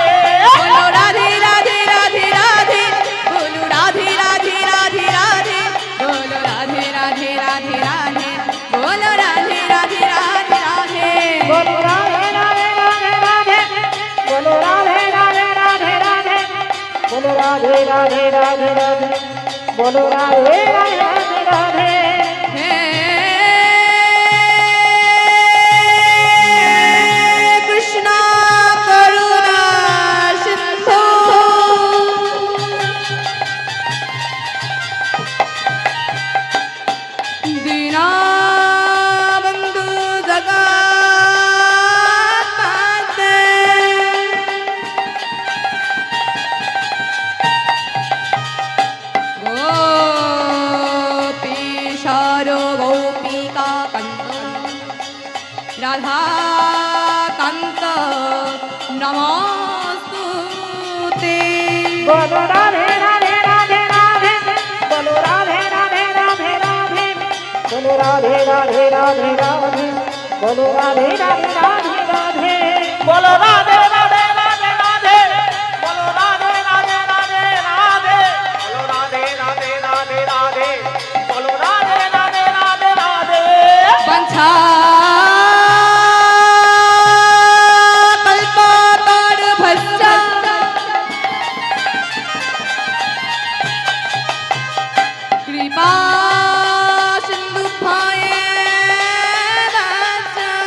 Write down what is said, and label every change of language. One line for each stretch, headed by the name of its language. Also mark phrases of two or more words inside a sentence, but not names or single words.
Hindi: बोलो राधे राधे राधे राधे बोलो राधे राधे राधे राधे बोलो राधे राधे राधे राधे बोलो राधे राधे राधे राधे बोलो राधे राधे राधे राधे बोलो राधे राधे राधे राधे बोलो राधे राधे राधे राधे बोलो राधे राधे राधे।
Sanskrit: हे कृष्णा करुणा सिंधु दीनबंधु जगन्नाथ गोपीशारो गोपिका कंत राधा कांत नमोस्तुते
Hindi: बोलो राधे राधे राधे राधे बोलो राधे राधे राधे राधे बोलो राधे राधे राधे राधे बोलो राधे राधे राधे राधे बोलो राधे राधे राधे राधे बोलो राधे राधे राधे राधे बोलो राधे राधे राधे राधे बोलो राधे राधे राधे राधे
Sanskrit: वंशा कल्पतरुभ्यश्च कृपा सिन्धुभ्येव च